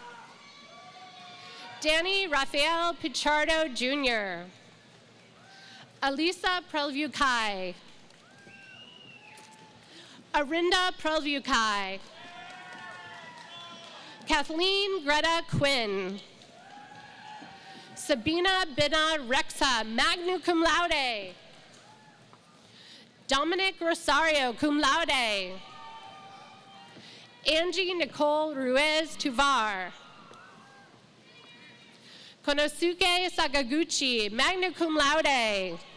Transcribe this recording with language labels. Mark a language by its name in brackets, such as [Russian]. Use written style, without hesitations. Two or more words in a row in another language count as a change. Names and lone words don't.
[English] Danny Rafael Pichardo Jr. Alisa Prelvukai. Arinda Prelvukai. Kathleen Greta Quinn. Sabina Bina Rexa, [Latin] magna cum laude. [English] Dominic Rosario, [Latin] cum laude. [English] Angie Nicole Ruiz Tuvar. Konosuke Sakaguchi, [Latin] magna cum laude.